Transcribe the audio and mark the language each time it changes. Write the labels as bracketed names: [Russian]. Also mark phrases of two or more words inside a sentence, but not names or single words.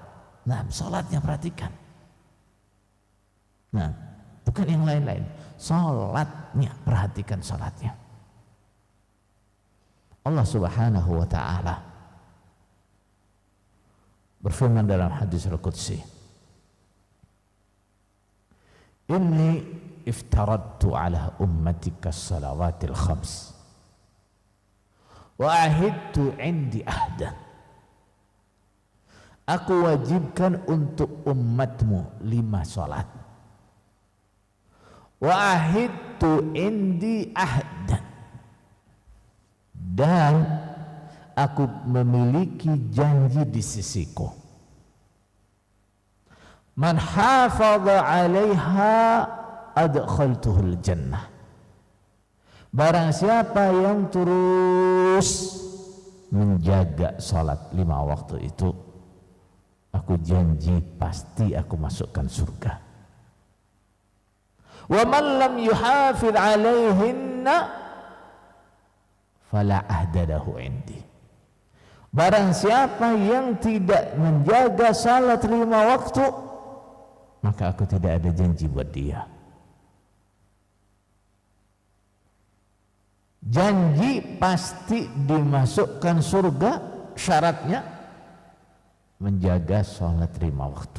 [Indonesian] Nah, sholatnya perhatikan. Nah, bukan yang lain-lain, sholatnya, perhatikan sholatnya. Allah [Arabic] سبحانه وتعالى [Indonesian] berfirman dalam hadis Al-Qudsi, [Arabic] إني افترضت على أمتك الصلوات الخمس وعهدت عندي عهدا. [Indonesian] Aku wajibkan untuk umatmu 5 salat. [Arabic] وعهدت عندي عهدا, [Indonesian] dan aku memiliki janji di sisiku. [Arabic] من حافظ عليها أدخلته الجنة. [Indonesian] Barang siapa yang terus menjaga salat 5 waktu itu, aku janji pasti aku masukkan surga. [Arabic] ومن لم يحافظ عليهن فلا عهد له عندي. [Indonesian] Barang siapa yang tidak menjaga salat 5 waktu, maka aku tidak ada janji buat dia. Janji pasti dimasukkan surga, syaratnya menjaga salat 5 waktu.